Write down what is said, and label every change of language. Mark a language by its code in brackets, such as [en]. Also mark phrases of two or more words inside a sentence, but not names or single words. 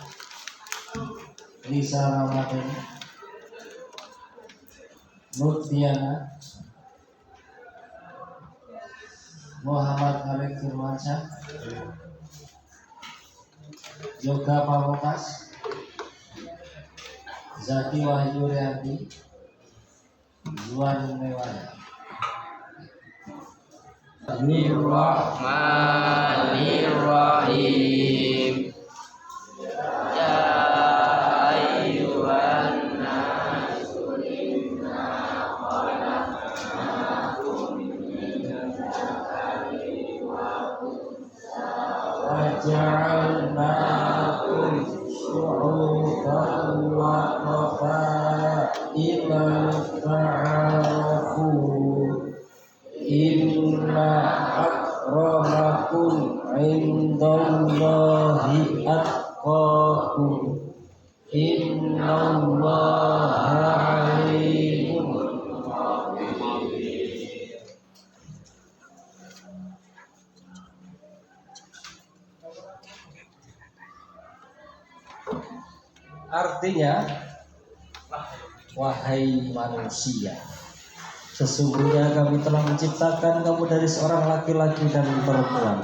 [id] Lisa Ramadhani, Nurdiana, Muhammad Arif Firmansyah, Yoga Pamungkas, Zaki Wahyu Riyadi, Zuan Mewaya. [ar] Bismillahirrahmanirrahim. يا أيها الناس إنا خلقناكم من ذكر وأنثى وجعلناكم شعوبا وقبائل لتعارفوا. إن أكرمكم عند الله أتقاكم. إن الله عليم. [id] Artinya, wahai manusia, sesungguhnya kami telah menciptakan kamu dari seorang laki-laki dan perempuan.